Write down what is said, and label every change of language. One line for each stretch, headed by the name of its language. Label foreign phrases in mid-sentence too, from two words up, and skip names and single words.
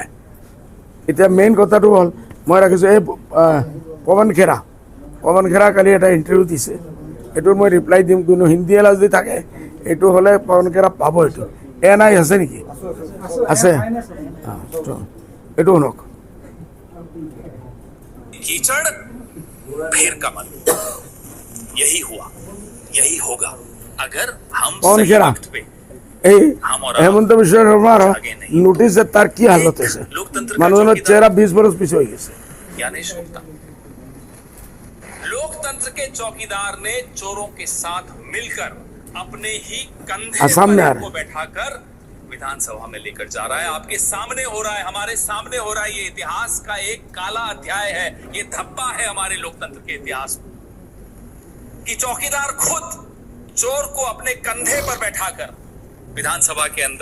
Assamese: এতিয়া মেইন কথাটো হ'ল মই ৰাখিছোঁ এই পৱন খেৰা কালি এটা ইণ্টাৰভিউ দিছে, এইটোৰ মই ৰিপ্লাই দিম, কোনো হিন্দী এলা যদি থাকে এইটো হ'লে পৱন খেৰা পাব। এইটো NI আছে নেকি? আছে, এইটো শুনক।
Hindi: कीचड़ फिर कमल, यही हुआ, यही होगा अगर हम कौन सही कह रहा? वक्त पे
Assamese: এই
Hindi: हम और
Assamese: হেমন্ত বিশ্ব শৰ্মাৰ নোটিছে তাৰ কি হালত হৈছে, মানুহজনৰ চেহেৰা 20 বছৰ পিছ হৈ গৈছে।
Hindi: ज्ञानेश गुप्ता, लोकतंत्र के चौकीदार ने चोरों के साथ मिलकर अपने ही कंधे असम में आ पर रहा को बैठाकर विधानसभा में लेकर जा रहा है। आपके सामने हो रहा है, हमारे सामने हो रहा है। ये इतिहास का एक काला अध्याय है, ये धब्बा है हमारे लोकतंत्र के इतिहास में कि चौकीदार खुद चोर को अपने कंधे पर बैठाकर विधानसभा के अंदर